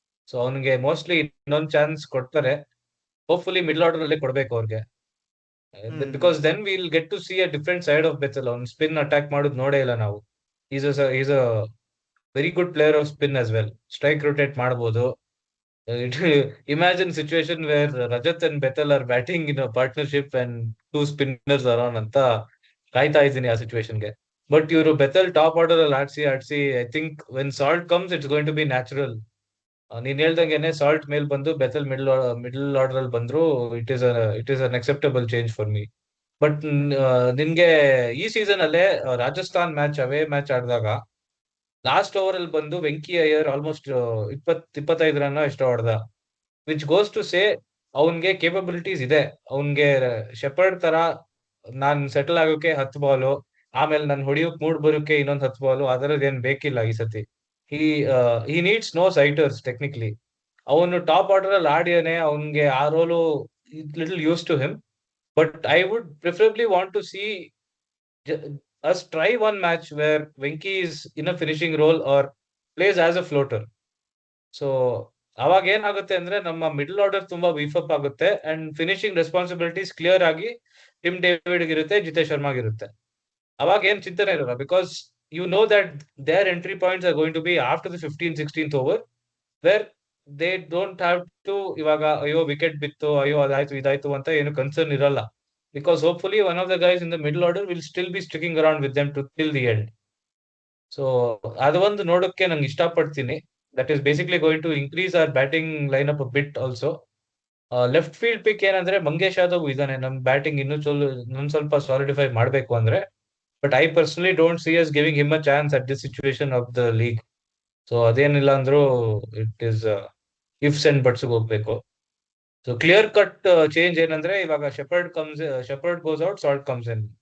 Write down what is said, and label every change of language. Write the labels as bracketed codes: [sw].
[kn] So ಅವ್ನಿಗೆ mostly ಇನ್ನೊಂದ್ chance ಕೊಡ್ತಾರೆ. ಹೋಪ್ಫುಲಿ ಮಿಡಲ್ ಆರ್ಡರ್ ಅಲ್ಲಿ ಕೊಡ್ಬೇಕು ಅವ್ರಿಗೆ, [en] Because then we'll get to see a different side of Bethell. [kn] ಅವ್ನ್ ಸ್ಪಿನ್ ಅಟ್ಯಾಕ್ ಮಾಡೋದು ನೋಡೇ ಇಲ್ಲ ನಾವು. [en] Is a very good player of spin as well. [kn] Strike rotate ಮಾಡ್ಬೋದು. [en] Imagine situation where Rajat and Bethel are batting in a partnership and two spinners are on [kn] ಅಂತ ಕಾಯ್ತಾ ಇದ್ದೀನಿ ಆ ಸಿಚುವೇಶನ್ಗೆ. ಬಟ್ ಇವರು ಬೆಥೆಲ್ ಟಾಪ್ ಆರ್ಡರ್ ಅಲ್ಲಿ ಆಡ್ಸಿ [en] I think when Salt comes it's going to be natural. [kn] ನೀನ್ ಹೇಳ್ದಂಗೆನೆ salt ಮೇಲ್ ಬಂದು Bethell middle order ಅಲ್ಲಿ ಬಂದ್ರು [en] It is unacceptable change for me. [kn] But ನಿನ್ಗೆ ಈ ಸೀಸನ್ ಅಲ್ಲೇ ರಾಜಸ್ಥಾನ್ ಮ್ಯಾಚ್ ಅವೇ ಮ್ಯಾಚ್ ಆಡಿದಾಗ ಲಾಸ್ಟ್ ಓವರ್ ಅಲ್ಲಿ ಬಂದು ವೆಂಕಿ ಅಯ್ಯರ್ ಆಲ್ಮೋಸ್ಟ್ 25 ರನ್ ಎಷ್ಟೋ ಹೊಡೆದ, [en] which goes to say [kn] ಅವನ್ಗೆ ಕೇಪಬಿಲಿಟೀಸ್ ಇದೆ. ಅವನ್ಗೆ ಶೆಪರ್ಡ್ ತರ ನಾನ್ ಸೆಟಲ್ ಆಗೋಕೆ 10 ಬಾಲು, ಆಮೇಲೆ ನನ್ ಹೊಡಿಯೋಕ್ ಮೂಡ್ ಬರೋಕೆ ಇನ್ನೊಂದ್ 10 ಬಾಲು, ಅದರದ್ದು ಏನ್ ಬೇಕಿಲ್ಲ ಈ ಸತಿ. [en] He needs no sighters technically. [kn] ಅವನು ಟಾಪ್ ಆರ್ಡರ್ ಅಲ್ಲಿ ಆಡಿಯಾನೆ, ಅವನ್ಗೆ ಆ roll [en] Little use to him. But I would preferably want to see us try one match where Venki is in a finishing role or plays as a floater. [kn] So ಅವಾಗ ಏನಾಗುತ್ತೆ ಅಂದ್ರೆ ನಮ್ಮ middle order ತುಂಬಾ beef up ಆಗುತ್ತೆ and finishing responsibilities clear ಆಗಿ Tim David ಇರುತ್ತೆ, ಜಿತೇಶ್ ಶರ್ಮಾಗ್ ಇರುತ್ತೆ. ಅವಾಗ ಏನ್ ಚಿಂತನೆ ಇರಲ್ಲ, [en] because you know that their entry points are going to be after the 15th-16th over, where they don't have to [kn] ಇವಾಗ ಅಯ್ಯೋ ವಿಕೆಟ್ ಬಿತ್ತು, ಅಯ್ಯೋ ಅದಾಯ್ತು ಇದಾಯ್ತು ಅಂತ ಏನು ಕನ್ಸರ್ನ್ ಇರಲ್ಲ. [en] Because hopefully one of the guys in the middle order will still be sticking around with them till the end. [kn] So ಅದು ಒಂದು ನೋಡೋಕೆ ನಂಗೆ ಇಷ್ಟಪಡ್ತೀನಿ. [en] That is basically going to increase our batting lineup a bit also. [kn] Left field ಪಿಕ್ ಏನಂದ್ರೆ ಮಂಗೇಶ್ ಯಾದವ್ ಇದಾನೆ. ನಮ್ batting ಇನ್ನೊಂದ್ ಸ್ವಲ್ಪ ಸಾಲಿಡಿಫೈ ಮಾಡ್ಬೇಕು ಅಂದ್ರೆ, [en] But I personally don't see us giving him a chance at this situation of the league. [kn] So ಅದೇನಿಲ್ಲ ಅಂದ್ರೂ [en] it is ifs and buts [kn] ಹೋಗ್ಬೇಕು. So clear cut change ಏನಂದ್ರೆ ಇವಾಗ [en] Shepherd goes out, Salt comes in.